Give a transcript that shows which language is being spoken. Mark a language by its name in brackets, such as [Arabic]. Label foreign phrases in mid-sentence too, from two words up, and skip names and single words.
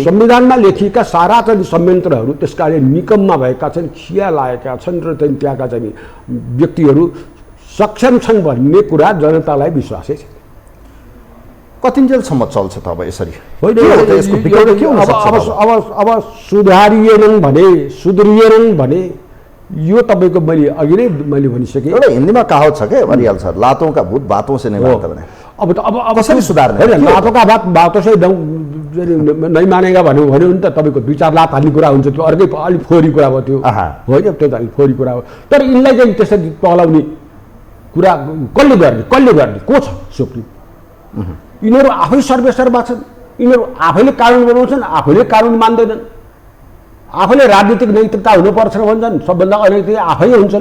[Nepali] संविधानमा लेखिएका सारा चाहिँ संयन्त्रहरू त्यसकारण निकममा भएका छन्, खिया लागेका छन् र त्यहाँका चाहिँ व्यक्तिहरू सक्षम छन् भन्ने कुरा जनतालाई विश्वासै छ। कतिन्जेलसम्म चल्छ त अब यसरी? अब सुध्रिएनन् भने यो तपाईँको मैले अघि नै मैले भनिसकेँ। एउटा हिन्दीमा कहावत छ क्या, भनिहाल्छ, [Hindi] लातों का भूत बातों से नहीं मानता भने। [Nepali] अब कसरी सुधार्ने? होइन, [Hindi] लातों का बातों से [Nepali] नै मानेगा भन्यो भने त तपाईँको 2-4 लात हाल्ने कुरा हुन्छ, त्यो अर्कै अलिक फोहोरी कुरा भयो त्यो, होइन? त्यो त अलिक फोहोरी कुरा हो। तर यिनलाई चाहिँ त्यसरी पलाउने कुरा कसले गर्ने, को छ? सुप्रिम यिनीहरू आफै सर्वेसर्वा छन्, यिनीहरू आफैले कानुन बनाउँछन्, आफैले कानुन मान्दैनन्, आफैले राजनीतिक नैतिकता हुनुपर्छ भन्छन्, सबभन्दा अनैतिक आफै हुन्छन्।